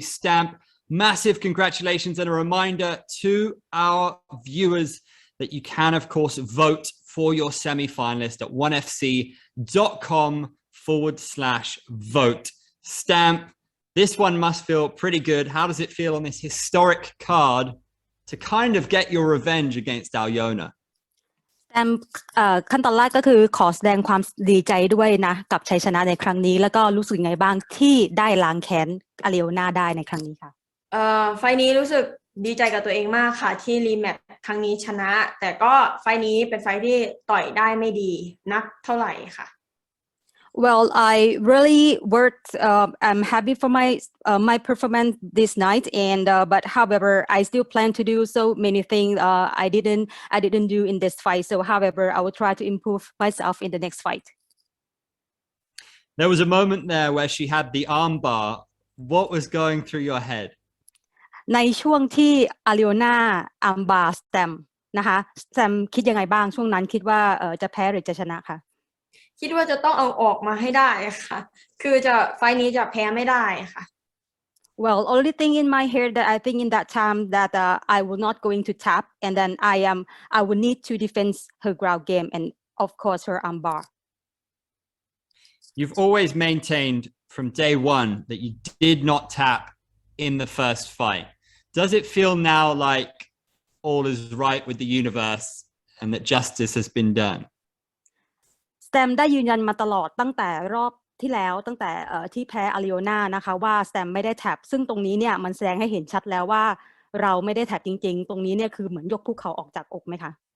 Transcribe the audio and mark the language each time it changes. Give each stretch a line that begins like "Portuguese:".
English: Stamp, massive congratulations, and a reminder to our viewers that you can, of course, vote for your semi-finalist at onefc.com/vote. Stamp, this one must feel pretty good. How does it feel on this historic card to kind of get your revenge against Aloyna?
Thai: ขั้นตอนแรกก็คือขอแสดงความดีใจด้วยนะกับชัยชนะในครั้งนี้แล้วก็รู้สึกไงบ้างที่ได้ล้างแค้นอเลโอนาได้ในครั้งนี้ค่ะ ไฟนี้รู้สึกดีใจกับตัวเองมากค่ะที่รีแมตช์ครั้งนี้ชนะแต่ก็ไฟนี้เป็นไฟที่ต่อยได้ไม่ดีนักเท่าไหร่ค่ะ
English: Well, I really worked. I'm happy for my performance this night, and but however, I still plan to do so many things. I didn't do in this fight. So, however, I will try to improve myself in the next fight. There was a moment there where she had the armbar. What was going through your head?
Thai: ในช่วงที่อาริโอนาอัมบาสแตมนะคะแซมคิดยังไงบ้างช่วงนั้นคิดว่าจะแพ้หรือจะชนะคะ คิดว่าจะต้องเอาออกมาให้ได้ค่ะคือจะไฟนี้จะแพ้ไม่ได้ค่ะ
English: Well, only thing in my head that I think in that time that I will not going to tap, and then I will need to defend her ground game and of course her armbar. You've always maintained from day one that you did not tap in the first fight. Does it feel now like all is right with the universe and that justice has been done?
Thai: สแตมได้ยืนยันมาตลอดตั้งแต่รอบที่แล้วตั้งแต่ที่แพ้อาริโอนานะคะว่าสแตมไม่ได้แท็บซึ่งตรงนี้เนี่ยมันแสดงให้เห็นชัดแล้วว่าเราไม่ได้แท็บจริงๆตรงนี้เนี่ยคือเหมือนยกภูเขาออกจากอกไหมคะ